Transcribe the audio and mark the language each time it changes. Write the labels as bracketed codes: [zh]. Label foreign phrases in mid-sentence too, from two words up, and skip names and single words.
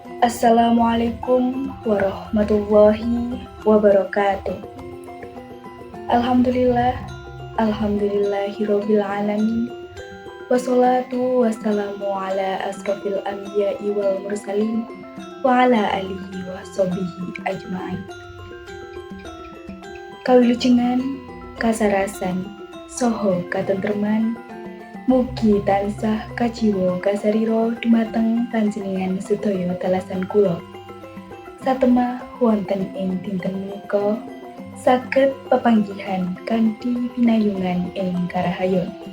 [ar] السلام عليكم ورحمة الله وبركاته. الحمد لله، الحمد لله رب العالمين. والصلاة والسلام على أشرف الأنبياء والمرسلين وعلى آله وصحبه أجمعين. [jv] Kawilujengan, kasarasan, soho katentreman, mugi tansah kajiwa kasarira dumateng panjenengan sedaya dalasan kula. Satemah wonten ing dinten menika saged pepanggihan kanthi pinayungan ing karahayon.